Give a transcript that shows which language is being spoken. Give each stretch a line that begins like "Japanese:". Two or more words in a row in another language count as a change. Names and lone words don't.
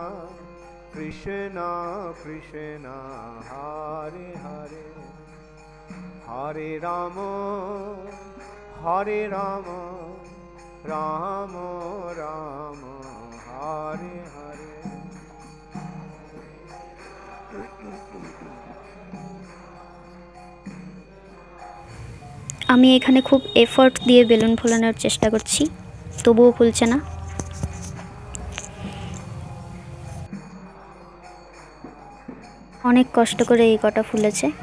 Sanskrit: Krishna Krishna, Hare Hare, Hare Rama, Hare Rama, Rama Rama, Hare Hare.
Bangla: আমি এখানে খুব এফর্ট দিয়ে বেলুন ফোলানোর চেষ্টা করছি, তবুও ফুলছে না। অনেক কষ্ট করে এই কটা ফুলেছে।